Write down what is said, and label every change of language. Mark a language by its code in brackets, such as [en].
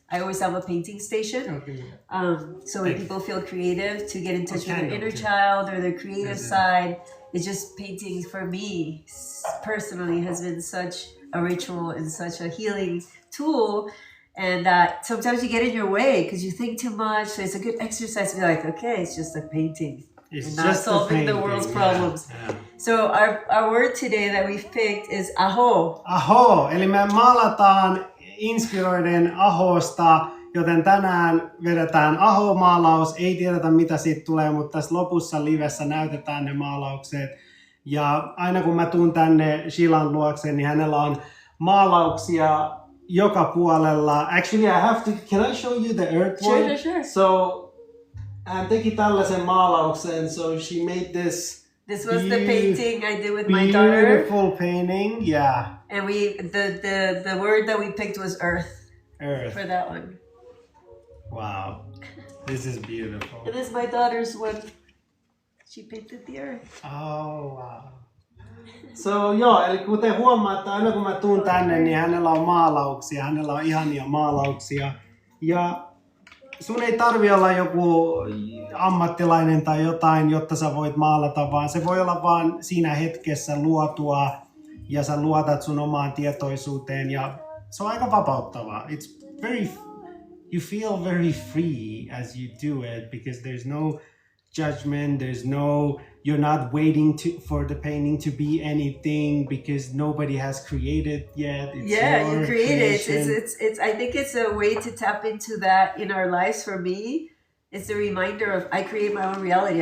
[en] I always have a painting station. So when people feel creative to get in touch with their inner child or their creative side, it's just painting for me personally has been such a ritual and such a healing tool. And sometimes you get in your way because you think too much. So it's a good exercise to be like, okay, it's just a painting. It's not solving the world's problems. Yeah. So our word today that we've picked is aho. [fi] Aho, eli me maalataan inspiroiden ahosta, joten tänään vedetään aho-maalaus. Ei tiedetä mitä siitä tulee, mutta tässä lopussa livessä näytetään ne maalaukset. Ja aina kun mä tuun tänne Shilan luokse, niin hänellä on maalauksia joka puolella. [en] Actually, can I show you the earth one? Sure. [fi] So, hän teki tällaisen maalauksen, [en] so she made this. This was the painting I did with my daughter. Beautiful painting, yeah. And the word that we picked was earth. Earth. For that one. Wow. This is beautiful. And this is my daughter's one. She painted the earth. Oh, wow. [fi] So, joo, eli kuten huomaatte, aina kun mä tuun tänne, niin hänellä on maalauksia. Hänellä on ihania maalauksia. Ja sun ei tarvi olla joku ammattilainen tai jotain, jotta sä voit maalata, vaan se voi olla vaan siinä hetkessä luotua ja sä luotat sun omaan tietoisuuteen ja se on aika vapauttavaa. [en] You feel very free as you do it because there's no judgment, you're not waiting for the painting to be anything because nobody has created yet. It's you create it. It's. I think it's a way to tap into that in our lives. For me, it's a reminder of I create my own reality.